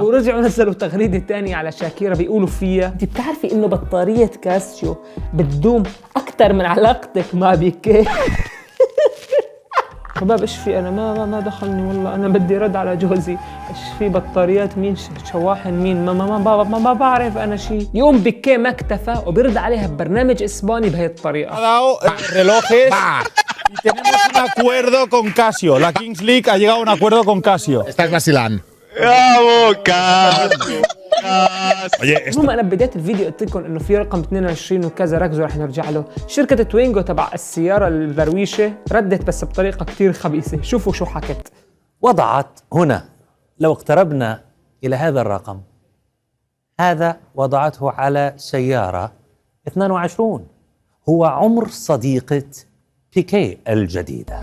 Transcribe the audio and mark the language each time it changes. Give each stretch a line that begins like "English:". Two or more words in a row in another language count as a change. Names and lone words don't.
Arabic: ورجعوا نزلوا تغريدة تانية على شاكيرا بيقولوا فيها انت بتعرفي انه بطارية كاسيو بتدوم اكتر من علاقتك مع بيكي. شباب ايش في؟ انا ما دخلني والله، انا بدي رد على جوزي. ايش في بطاريات مين شواحن مين ما بعرف انا شيء. يوم بيكي ما اكتفى وبيرد عليها ببرنامج اسباني بهي الطريقة.
Spanish: Y tenemos un acuerdo con Casio. La Kings League ha llegado a un acuerdo con Casio. Estás vacilando.
Arabic: المهم انا بدايه الفيديو قلت لكم انه في رقم 22 وكذا، ركزوا رح نرجع له. شركه توينغو تبع السياره البرويشه ردت بس بطريقه كثير خبيثه. شوفوا شو حكت. وضعت هنا، لو اقتربنا الى هذا الرقم، هذا وضعته على سياره 22 هو عمر صديقه بيكي الجديدة.